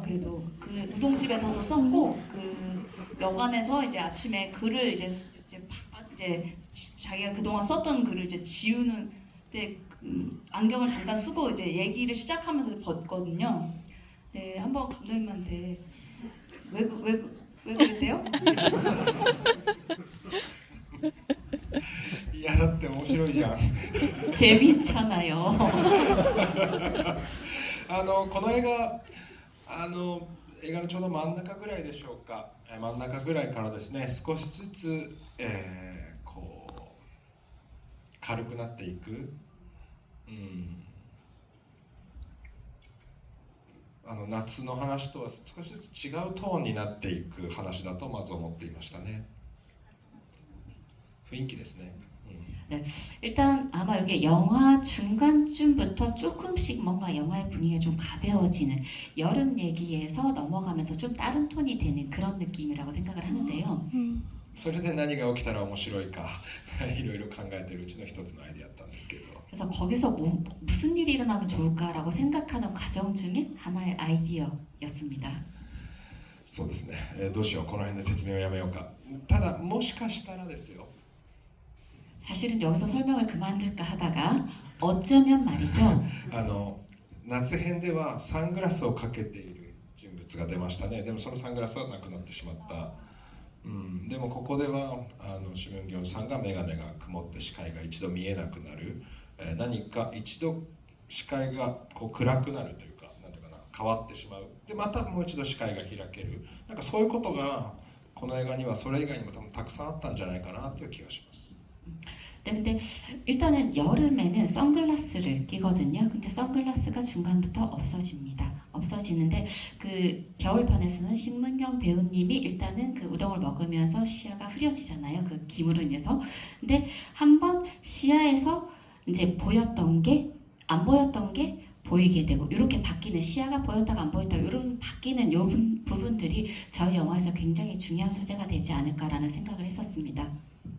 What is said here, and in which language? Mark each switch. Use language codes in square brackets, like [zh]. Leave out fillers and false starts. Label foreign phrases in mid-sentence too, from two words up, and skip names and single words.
[ko] 그래도 그 우동집에서도 썼고 그 여관에서 이제 아침에 글을 이제 자기가 그동안 썼던 글을 이제 지우는 때 그 안경을 잠깐 쓰고 이제 얘기를 시작하면서 벗거든요. 네, 한번 감독님한테 왜 그랬대요? [ja] いやだって面白いじゃん。 [ko] 재밌잖아요. [ja] この映画映画のちょうど真ん中ぐらいでしょうか、真ん中ぐらいからですね少しずつ、こう軽くなっていく、夏の話とは少しずつ違うトーンになっていく話だとまず思っていましたね。雰囲気ですね。 [ko] 네, 일단 아마 여기 영화 중간쯤부터 조금씩 뭔가 영화의 분위기가 좀 가벼워지는 여름 얘기에서 넘어가면서 좀 다른 톤이 되는 그런 느낌이라고 생각을 하는데요. [ja] それで何が起きたら面白いかいろいろ考えているうちの一つのアイデアだったんですけど、 [ko] 그래서 거기서 무슨 일이 일어나면 좋을까라고 생각하는 과정 중에 하나의 아이디어였습니다. [ja] そうですね、どうしようこの辺で説明をやめようか。ただもしかしたらですよ [ko] 사실은 여기서 설명을 그만둘까 하다가 어쩌면 말이죠. [ja] 夏編ではサングラスをかけている人物が出ましたね。でもそのサングラスはなくなってしまった。でもここではシムンギョンさんが眼鏡が曇って視界が一度見えなくなる、何か一度視界がこう暗くなるというか、なんていうかな、変わってしまう。でまたもう一度視界が開ける。なんかそういうことがこの映画にはそれ以外にも多分たくさんあったんじゃないかなという気がします。 [ko] 네, 근데 일단은 여름에는 선글라스를 끼거든요. 근데 선글라스가 중간부터 없어지는데 그 겨울편에서는 신문경 배우님이 일단은 그 우동을 먹으면서 시야가 흐려지잖아요. 그 기물로 인해서. 근데 한번 시야에서 이제 보였던 게 안 보였던 게 보이게 되고 이렇게 바뀌는 시야가 보였다가 안 보였다가 이런 바뀌는 요 부분들이 저희 영화에서 굉장히 중요한 소재가 되지 않을까라는 생각을 했었습니다.